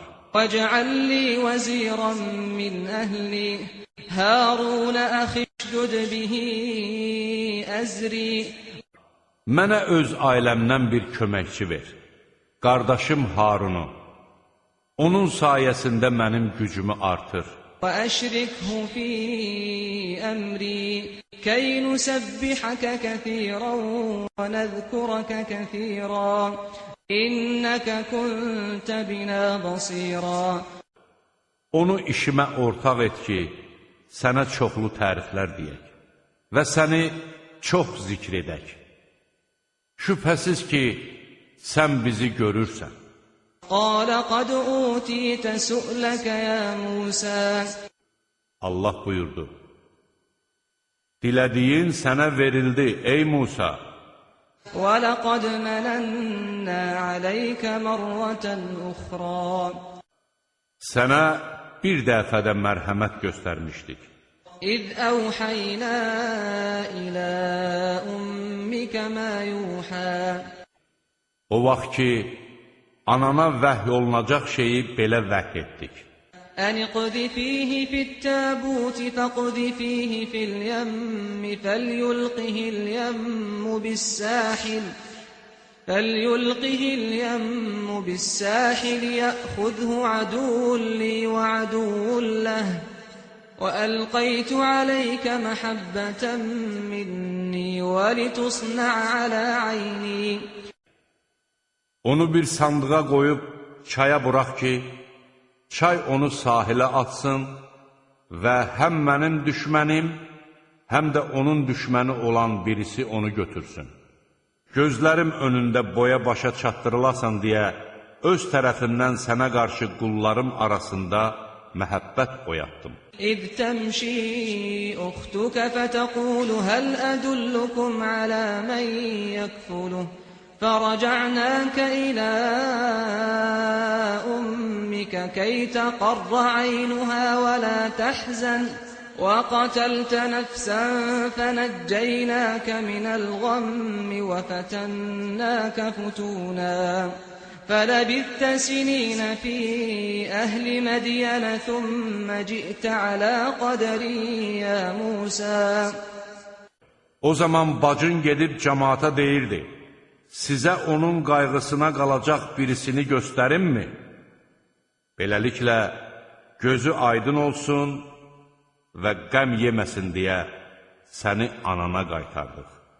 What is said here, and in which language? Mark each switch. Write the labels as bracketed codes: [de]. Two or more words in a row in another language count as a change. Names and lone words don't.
[ar] واجعل لي وزيرا من أهلي هارون أخي اشدد به أزري [az] Mənə öz ailəmdən bir köməkçi ver, qardaşım Harunu. Onun sayəsində mənim gücümü artır. [ar] وأشركه في أمري كي نسبحك كثيرا ونذكرك كثيرا إنك كنت بنا بصيرا [az] Onu işimə ortaq et ki, sənə çoxlu təriflər deyək və səni çox zikr edək. Şübhəsiz ki, sən bizi görürsən. [ar] قال قد أوتيت سؤلك يا موسى [az] Allah buyurdu, dilədiyin sənə verildi, ey Musa. [ar] ولقد مننا عليك مرة أخرى [az] Sənə bir dəfədə mərhəmət göstərmişdik. [ar] إذ أوحينا إلى أمك ما يوحى [az] O vaxt ki, anana vəhy olunacaq şeyi belə vəhy etdik. [ar] أن اقذفيه في التابوت فاقذفيه في اليم فليلقه اليم بالساحل يأخذه عدو لي وعدو له وألقيت عليك محبة مني ولتصنع على عيني [az] Onu bir sandığa qoyub çaya burax ki, çay onu sahilə atsın və həm mənim düşmənim, həm də onun düşməni olan birisi onu götürsün. Gözlərim önündə boya başa çatdırılasan deyə öz tərəfindən sənə qarşı qullarım arasında məhəbbət oyatdım. [ar] إذ تمشي أختك فتقول هل أدلكم على من يكفله فرجعناك إلى أمك كي تقر عينها ولا تحزن وقتلت نفسا فنجيناك من الغم وفتناك فتونا فلبثت سنين في أهل مدين ثم جئت على قدري يا موسى [az] O zaman bacın gedib cəmaata deyirdi, sizə onun qayğısına qalacaq birisini göstərimmi? Beləliklə, gözü aydın olsun və qəm yeməsin deyə səni anana qaytardıq.